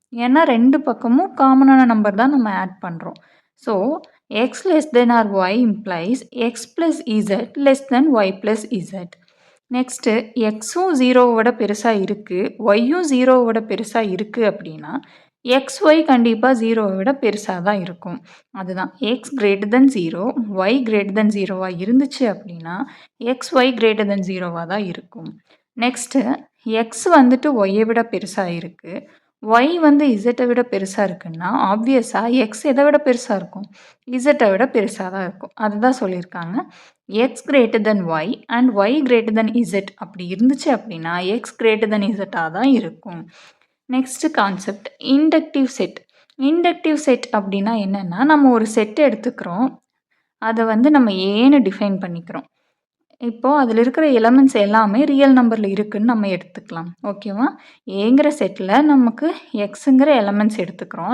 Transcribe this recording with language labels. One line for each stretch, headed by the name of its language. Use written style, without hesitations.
Tamil: ஏன்னா 2 பக்கமும் காமனான நம்பர் தான் நம்ம ஆட் பண்ணுறோம்.
English: So x less than or y implies x plus z less than y plus z.
Tamil: Next எக்ஸும் 0வோட பெருசாக இருக்குது, ஒய்யும் 0வோட பெருசாக இருக்குது அப்படின்னா XY கண்டிப்பாக 0வை விட பெருசாக தான் இருக்கும். அதுதான்
English: x greater than 0, y greater than
Tamil: 0வாக இருந்துச்சு அப்படின்னா
English: XY greater than
Tamil: 0வாக தான் இருக்கும். நெக்ஸ்ட்டு x வந்துட்டு ஒய்யை விட பெருசாக இருக்குது, y வந்து இசட்டை விட பெருசாக இருக்குன்னா ஆப்வியஸாக x எதை விட பெருசாக இருக்கும்? இசட்டை விட பெருசாக தான் இருக்கும். அதுதான் சொல்லியிருக்காங்க.
English: x greater than y and y greater than z
Tamil: அப்படி இருந்துச்சு அப்படின்னா
English: x greater than
Tamil: zஆக தான் இருக்கும். Next concept inductive set. Inductive set அப்படின்னா என்னென்னா, நம்ம ஒரு செட் எடுத்துக்கிறோம், அதை வந்து நம்ம ஏன்னு டிஃபைன் பண்ணிக்கிறோம். இப்போது அதில் இருக்கிற எலமெண்ட்ஸ் எல்லாமே ரியல் நம்பரில் இருக்குதுன்னு நம்ம எடுத்துக்கலாம். ஓகேவா? ஏங்கிற செட்டில் நமக்கு எக்ஸுங்கிற எலமெண்ட்ஸ் எடுத்துக்கிறோம்.